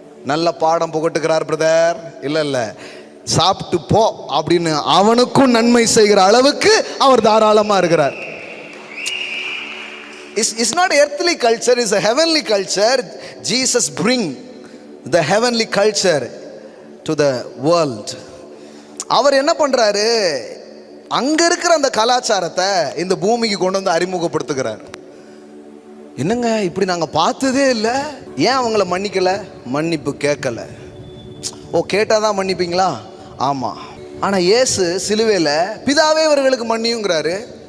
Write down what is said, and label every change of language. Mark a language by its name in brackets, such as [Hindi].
[Tamil] நல்ல பாடம் புகட்டுகிறார் பிரதர். இல்லை, சாப்பிட்டு போ அப்படின்னு அவனுக்கும் நன்மை செய்கிற அளவுக்கு அவர் தாராளமா இருக்கிறார். [English] It's not earthly culture, it's a heavenly culture. Jesus bring the heavenly culture to the world. [Tamil] அவர் என்ன பண்றாரு? அங்க இருக்கிற அந்த கலாச்சாரத்தை இந்த பூமிக்கு கொண்டு வந்து அறிமுகப்படுத்துகிறார். என்னங்க இப்படி நாங்கள் பார்த்ததே இல்லை. ஏன் அவங்கள மன்னிக்கல? மன்னிப்பு கேட்கல. ஓ, கேட்டாதான் மன்னிப்பீங்களா? ஆமாம். ஆனால் இயேசு சிலுவையில் பிதாவே இவர்களுக்கு மன்னியுங்கிறாரு.